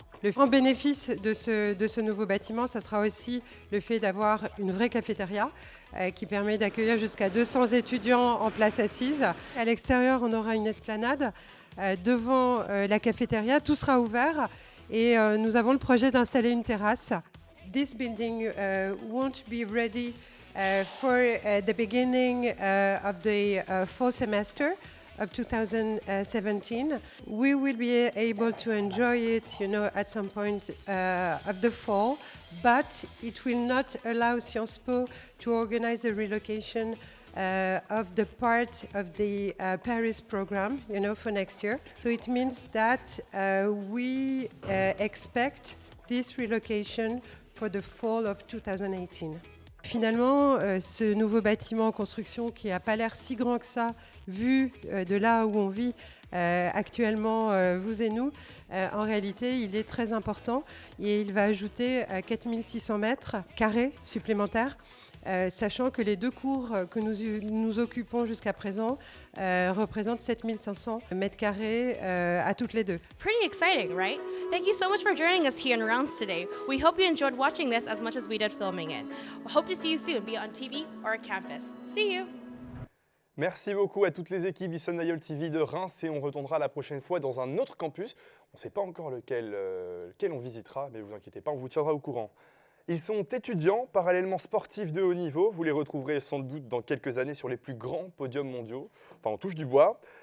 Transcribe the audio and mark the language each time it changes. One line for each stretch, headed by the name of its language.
French: Le grand bénéfice de ce nouveau bâtiment, ça sera aussi le fait d'avoir une vraie cafétéria qui permet d'accueillir jusqu'à 200 étudiants en place assise. À l'extérieur, on aura une esplanade. Devant la cafétéria, tout sera ouvert et nous avons le projet d'installer une terrasse.
English: This building won't be ready for the beginning of the fall semester of 2017. We will be able to enjoy it, at some point of the fall, but it will not allow Sciences Po to organize the relocation of the part of the Paris program, for next year. So it means that we expect this relocation for the fall of 2018.
French: Finalement, ce nouveau bâtiment en construction qui n'a pas l'air si grand que ça, vu de là où on vit actuellement, vous et nous, en réalité, il est très important et il va ajouter 4600 mètres carrés supplémentaires. Sachant que les 2 cours que nous occupons jusqu'à présent représentent 7500 mètres carrés à toutes les 2.
English: Pretty exciting, right? Thank you so much for joining us here in Reims today. We hope you enjoyed watching this as much as we did filming it. We hope to see you soon, be it on TV or at campus. See you!
French: Merci beaucoup à toutes les équipes d'Issomniacal TV de Reims et on retournera la prochaine fois dans un autre campus. On ne sait pas encore lequel on visitera, mais ne vous inquiétez pas, on vous tiendra au courant. Ils sont étudiants, parallèlement sportifs de haut niveau. Vous les retrouverez sans doute dans quelques années sur les plus grands podiums mondiaux. Enfin, on touche du bois.